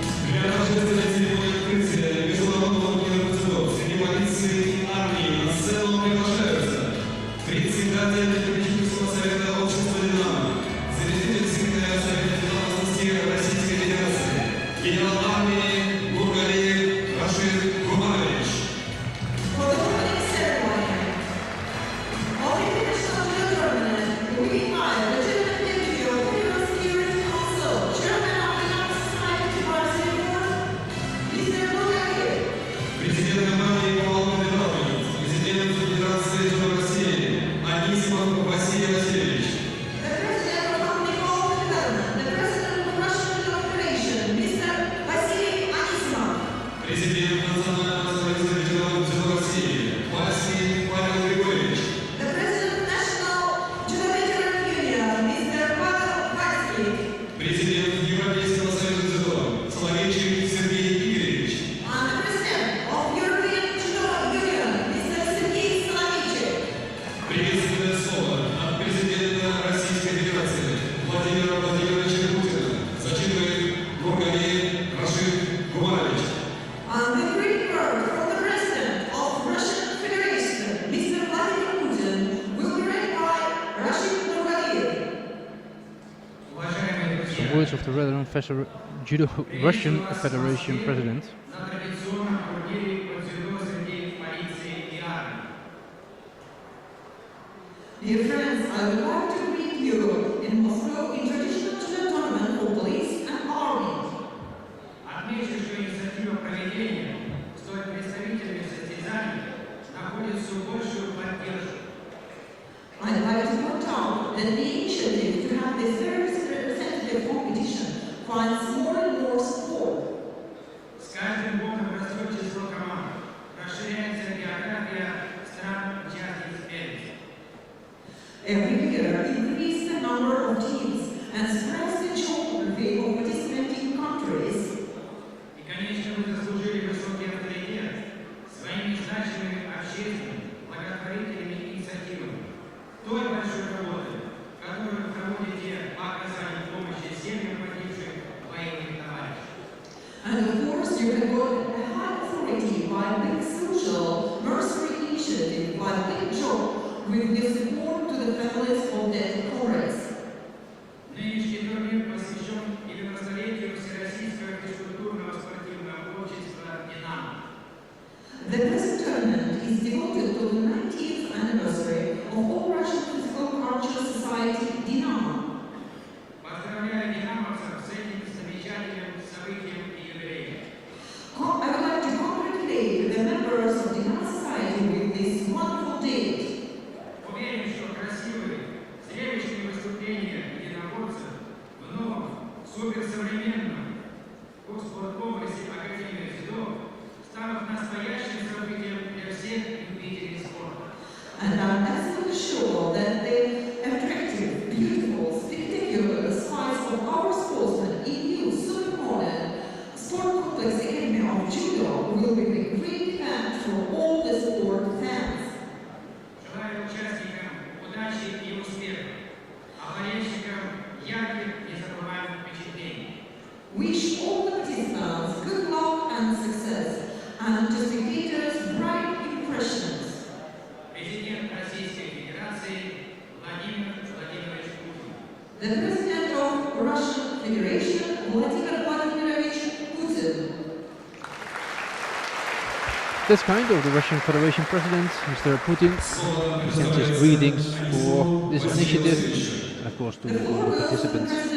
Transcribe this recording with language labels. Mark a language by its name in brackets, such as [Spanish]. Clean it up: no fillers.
[Russian] Для торжественной церемонии открытия международного турнира дзюдо среди полиции и армии на сцену приглашаются председатель Политического совета общества «Динамо», заместитель секретаря Совета безопасности Российской Федерации, генерал армии Гургалиев Рашид Гумарович. [English] For the opening ceremony of the International Judo Tournament, we invite the German Deputy of Federal Security Council, Chairman of the National Society of Barcelona, Mr. Bulgaria. [Russian] Президент компании «Полный Департамент», президент Федерации Judo России Анисимов Василий Васильевич. [English] The President of Company Called Development, the President of Russian Judo Federation, Mr. Vasily Anisimov. [Russian] Президент Национального союза ветеранов дзюдо России Василий Павел Григорьевич. [English] The President of National Judo Veteran Union, Mr. Pavel Vatsky. [Russian] Президент Европейского союза дзюдо Соловейчик Сергей Игоревич. [English] And the President of European Judo Union, Mr. Sergei Soloveychik. [Russian] Приветственное слово от президента Российской Федерации Владимира Владимировича Путина зачитывает Гургалиев Рашид Гумарович. [English] And the great word from the President of Russian Federation, Mr. Vladimir Putin, will be read by Rashid Nurgaliev. [Russian] Уважаемые друзья, [English] Some words of the Judo Russian Federation President. [Russian] на традиционном турнире по дзюдо среди полиции и армии. [English] Dear friends, I would like to greet you in Moscow in traditional judo tournament for police and army. [Russian] Отмечу, что инициатива проведения столь представительных состязаний находит все большую поддержку. [English] I'd like to point out that the initiative to have this very representative competition finds more and more support. [Russian] С каждым годом растет число команд, расширяется география стран участниц первенства. [English] Every year increase the number of teams and spreads the geography of participating countries. [Russian] И, конечно, вы заслужили высокий авторитет своими значимыми общественными, благотворительными инициативами, той большой работой, которую вы проводите по оказанию помощи семьям погибших военных товарищей. [English] And of course, you have got a high authority by big social mercenary initiative, by big job with your support to the families of dead comrades. [Russian] Нынешний турнир посвящен 90-летию Всероссийского физкультурного спортивного общества «Динамо». [English] The present tournament is devoted to the 90th anniversary of All Russian Physical Cultural Society Dinamo. [Russian] Поздравляю динамовцев с этим замечательным событием и юбилеем. [English] I would like to congratulate the members of Dinamo Society with this wonderful date. [Russian] Уверен, что красивые, зрелищные выступления единоборцев в новом, суперсовременном спорткомплексе Академии дзюдо станут настоящим событием для всех любителей спорта. [English] And I'm absolutely sure that the attractive, beautiful, spectacular sights of our sportsmen in new, super modern sport complex Academy of Judo will be a great event for all the sport fans. [Russian] Желаю участникам удачи и успеха, а болельщикам ярких незабываемых впечатлений. [English] Wish all the participants good luck and success, and to spectators bright impressions. [Russian] Президент Российской Федерации Владимир Владимирович Путин. [English] The President of Russian Federation, Vladimir Vladimirovich Putin. That's kind of the Russian Federation President, Mr. Putin, sent his greetings for this initiative, and of course to all the participants.